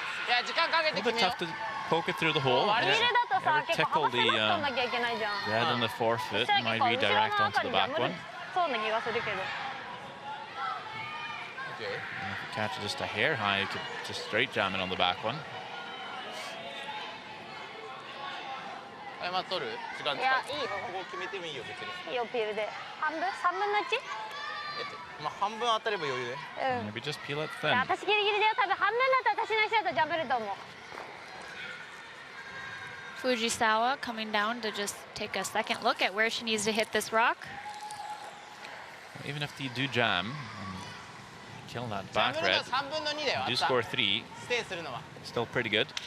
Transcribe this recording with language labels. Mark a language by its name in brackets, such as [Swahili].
[English] A little bit tough to poke it through the hole. Ever tickle the red on the forefoot, might redirect onto the back one. And if you catch it just a hair high, you could just straight jam it on the back one. [Japanese] 謝っとる時間使う。いや、いいよ。ここ決めてもいいよ、別に。いいよ、ピールで。半分？3分の 1？まあ、半分当たれば余裕で。 [English] Maybe just peel it thin. [Japanese] 私ギリギリだよ。多分半分だったら私の人だとジャブると思う。 [English] Fujisawa coming down to just take a second look at where she needs to hit this rock. Even if you do jam and kill that back red, you do score 3. Still pretty good.